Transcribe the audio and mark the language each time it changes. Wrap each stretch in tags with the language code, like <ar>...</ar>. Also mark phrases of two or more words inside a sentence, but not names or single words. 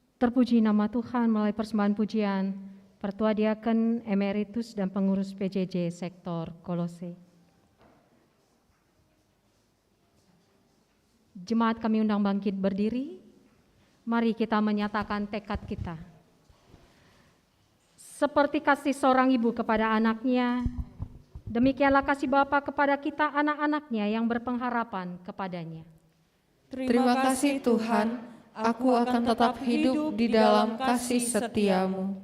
<id>Terpuji nama Tuhan melalui persembahan pujian Pertua Diaken Emeritus dan pengurus PJJ Sektor Kolose. Jemaat kami undang bangkit berdiri. Mari kita menyatakan tekad kita. Seperti kasih seorang ibu kepada anaknya, demikianlah kasih Bapa kepada kita anak-anaknya yang berpengharapan kepadanya. Terima kasih Tuhan, aku akan tetap hidup di dalam kasih setiamu.</id>